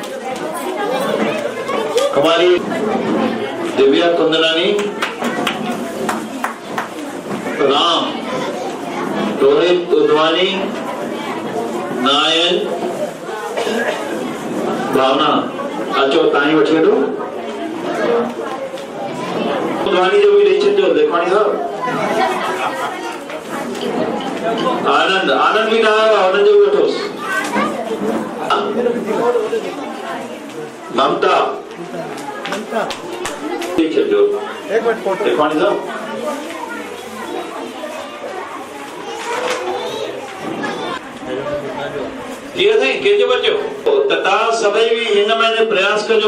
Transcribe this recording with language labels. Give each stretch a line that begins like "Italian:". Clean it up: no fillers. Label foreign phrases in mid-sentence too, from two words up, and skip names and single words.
Sindhi: कुमारी दिव्या कुंदनानी, राम रोहित उद्वानी, नायन भावना अचो ताई वठी वठो। उद्वानी जो भी ॾेई छॾिजो लेखवानी साहब। आनंद आनंद भी ना आया, आनंद जो भी वठोसि। ममता ॾेई छॾिजो लेखवानी साहब। जी साईं कंहिंजो बचो त तव्हां सभई बि हिन महीने प्रयास कजो।